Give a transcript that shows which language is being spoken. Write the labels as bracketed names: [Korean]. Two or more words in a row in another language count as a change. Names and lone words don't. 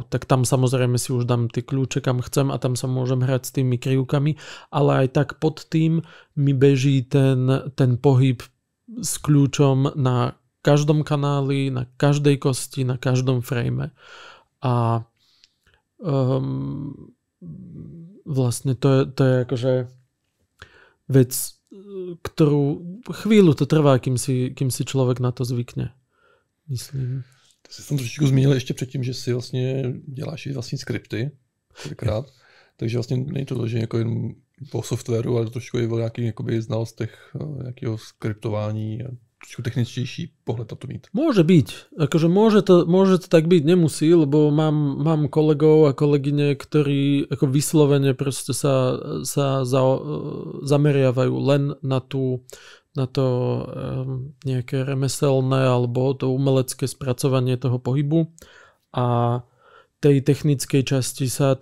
[Slovak] Tak tam samozrejme si už dám tie kľúče, kam chcem a tam sa môžem hrať s tými krivkami, ale aj tak pod tým mi beží ten pohyb s kľúčom na každom kanáli, na každej kosti, na každom frame. A vlastne to je akože vec, ktorú chvíľu to trvá, kým si človek na to zvykne. Myslím. [Czech] Ty jsi tam trošičku zmínil ještě předtím, že si vlastně děláš i vlastní skripty, kolikrát. Takže vlastně není to že jako jen po softwaru, ale trošku i o nějakých znalostech nějakého skriptování a trošku techničtější pohled na to mít. [Slovak] Môže byť. Akože môže to tak byť, nemusí, lebo mám kolegov a kolegyne, ktorí ako vyslovene proste sa zameriavajú len na to nejaké remeselné alebo to umelecké spracovanie toho pohybu a tej technickej časti sa